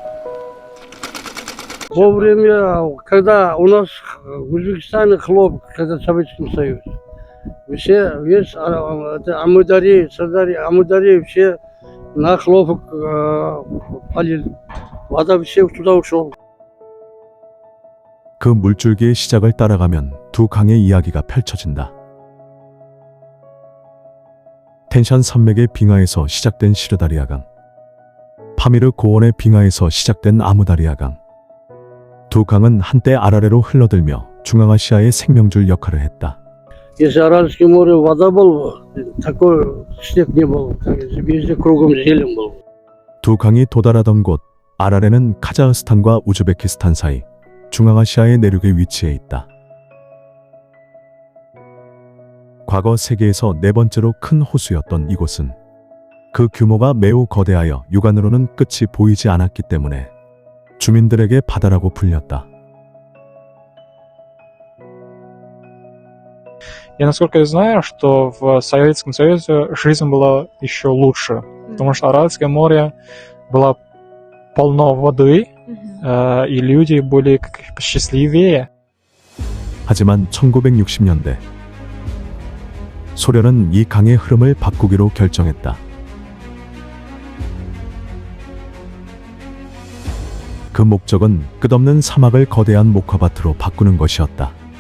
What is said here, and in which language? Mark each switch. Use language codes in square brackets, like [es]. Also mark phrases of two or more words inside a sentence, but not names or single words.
[ru] Во время, когда у нас в Узбекистане хлоп, когда Советским Союзе, весь Амудари, Сардари, Амудари все на хлопок полили. Вода все туда ушла. [ko] 그 물줄기의 시작을 따라가면 두 강의 이야기가 펼쳐진다. 텐샨 산맥의 빙하에서 시작된 시르다리아강, 파미르 고원의 빙하에서 시작된 아무다리아강. 두 강은 한때 아라레로 흘러들며 중앙아시아의 생명줄 역할을 했다. [ru] Если Аральское море вода была, такой снег не был. Везде кругом зелень был. [ko] 두 강이 도달하던 곳 아라레는 카자흐스탄과 우즈베키스탄 사이 중앙아시아의 내륙에 위치해 있다. 과거 세계에서 네 번째로 큰 호수였던 이곳은 그 규모가 매우 거대하여 육안으로는 끝이 보이지 않았기 때문에 주민들에게 바다라고 불렸다. [ru] Я, насколько я знаю, что в Советском Союзе жизнь была еще лучше, потому что Аральское море было полно воды, и люди были счастливее. [ko] 하지만 1960년대 소련은 이 강의 흐름을 바꾸기로 결정했다. 그 목적은 끝없는 사막을 거대한 목화밭으로 바꾸는 것이었다.